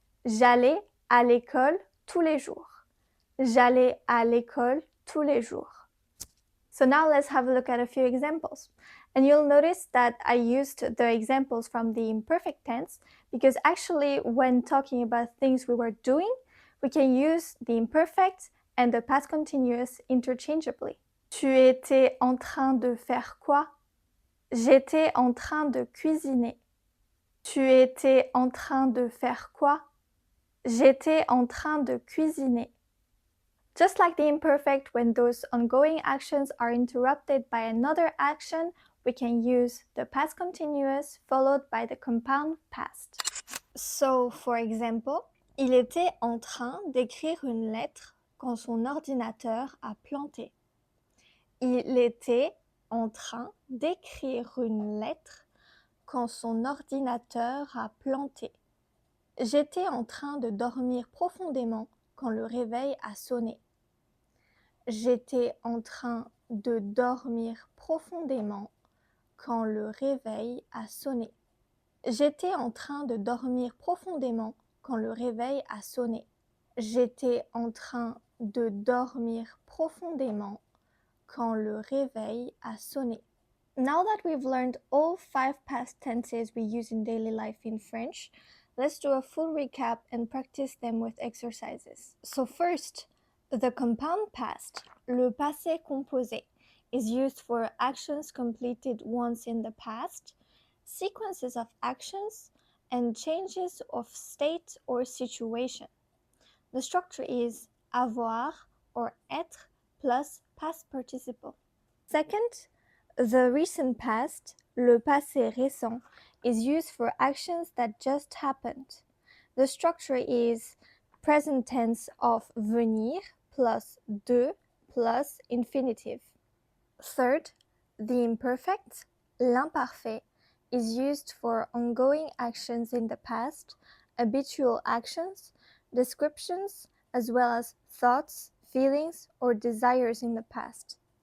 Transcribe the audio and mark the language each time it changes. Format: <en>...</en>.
<fr>J'allais à l'école tous les jours. J'allais à l'école tous les jours.</fr> <en>So now let's have a look at a few examples. And you'll notice that I used the examples from the imperfect tense because actually when talking about things we were doing, we can use the imperfect and the past continuous interchangeably.</en> <fr>Tu étais en train de faire quoi? J'étais en train de cuisiner. Tu étais en train de faire quoi? J'étais en train de cuisiner.</fr> <en>Just like the imperfect, when those ongoing actions are interrupted by another action, we can use the past continuous followed by the compound past. So, for example,</en> <fr>il était en train d'écrire une lettre quand son ordinateur a planté. Il était en train d'écrire une lettre quand son ordinateur a planté. J'étais en train de dormir profondément quand le réveil a sonné. J'étais en train de dormir profondément quand le réveil a sonné. J'étais en train de dormir profondément quand le réveil a sonné. J'étais en train de dormir profondément quand le réveil a sonné.</fr> <en>Now that we've learned all 5 past tenses we use in daily life in French, let's do a full recap and practice them with exercises. So first, the compound past, le passé composé, is used for actions completed once in the past, sequences of actions, and changes of state or situation. The structure is avoir or être plus past participle. Second, the recent past, le passé récent, is used for actions that just happened. The structure is present tense of venir plus de plus infinitive. Third, the imperfect, l'imparfait, is used for ongoing actions in the past, habitual actions, descriptions, as well as thoughts, feelings, or desires in the past.</en>